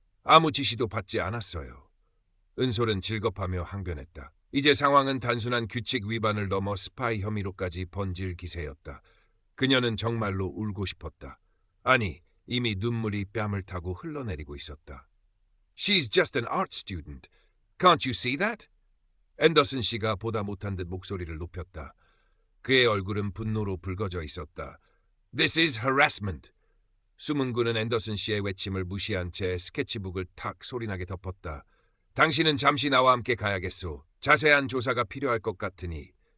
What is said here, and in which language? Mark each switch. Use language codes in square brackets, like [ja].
[ko] 아무 지시도 받지 않았어요. 은솔은 질겁하며 항변했다. 이제 상황은 단순한 규칙 위반을 넘어 스파이 혐의로까지 번질 기세였다. 그녀는 정말로 울고 싶었다. 아니, 이미 눈물이 뺨을 타고 흘러내리고 있었다. [en] She's just an art student. Can't you see that? [ko] 앤더슨 씨가 보다 못한 듯 목소리를 높였다. 그의 얼굴은 분노로 붉어져 있었다. [en] This is harassment. [ko] 수문군은 앤더슨 씨의 외침을 무시한 채 스케치북을 탁 소리나게 덮었다. 당신은 잠시 나와 함께 가야겠소. 자세한 조사가 필요할 것 같으니.